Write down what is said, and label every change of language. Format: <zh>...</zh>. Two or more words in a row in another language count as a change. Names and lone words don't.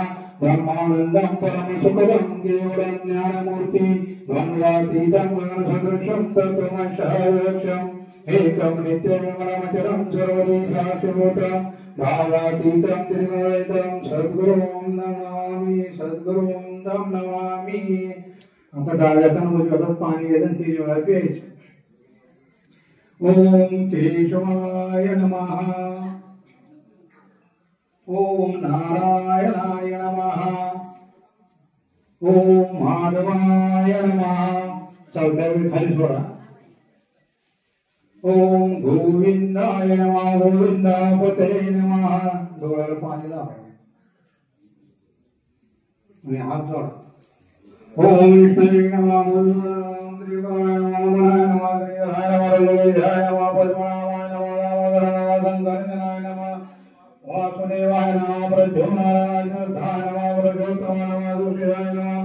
<sa>ब्रह्मानन्दं परमसुखदं केवलं ज्ञानमूर्ति द्वन्द्वातीतं ज्ञानसदृशं तत्त्वमशायक्षम्. एकं नित्यनिर्मलमचलं सर्वदी साक्षिभूतं भावातीतं त्रिगुणरहितं सद्गुरुं नमामि. सद्गुरुं तं नमामि.</sa> <mr>आता डाव्या हातानं उजव्या हातात पाणी घ्यायचं, 3 वेळा प्यायचं.</mr> <sa>ओम केशवाय नमः। ओम नारायणाय नमः। ओम माधवाय नमः।</sa> <mr>चौथ्या वेळी खाली सोडा।</mr> <sa>ओम गोविंदाय नमः। गोविंदापते नमः।</sa> <mr>डोळ्याला पाणी लावायचं आणि हात जोडा।</mr> <sa>ओम विष्णवे नमः। ओम त्रिपुराय नमः। ओमाय नमः। श्रीहराय नमः। लोहिताय नमः। पद्मनाभाय नमः। दामोदराय नमः। शंकराय नमः। वासुदेवाय नमः। प्रद्युम्नाय नमः। पुरुषोत्तमाय नमः। दुर्गाय नमः।</sa>